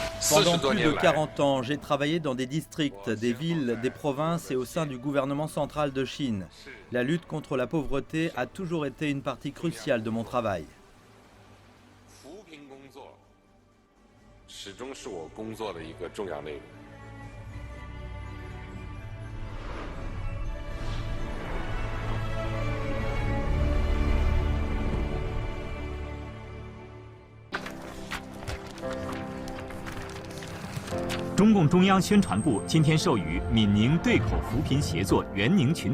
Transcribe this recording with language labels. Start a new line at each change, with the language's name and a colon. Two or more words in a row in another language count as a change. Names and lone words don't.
French: Pendant plus de 40 ans, j'ai travaillé dans des districts, des villes, des provinces et au sein du gouvernement central de Chine. La lutte contre la pauvreté a toujours été une partie cruciale de mon travail.
Chinese: 扶贫工作始终是我工作的一个重要内容。中共中央宣传部今天授予闽宁对口扶贫协作援宁群